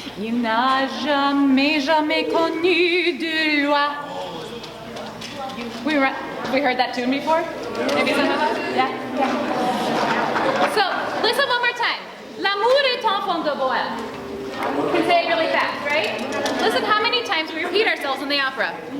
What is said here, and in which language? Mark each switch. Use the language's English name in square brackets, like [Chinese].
[French] Il n'a jamais, jamais connu de loi. [English] We heard that tune before? Maybe some of us? Yeah? So, listen one more time. [French] L'amour est enfant de bohème. [English] You can say it really fast, right? Listen how many times we repeat ourselves in the opera.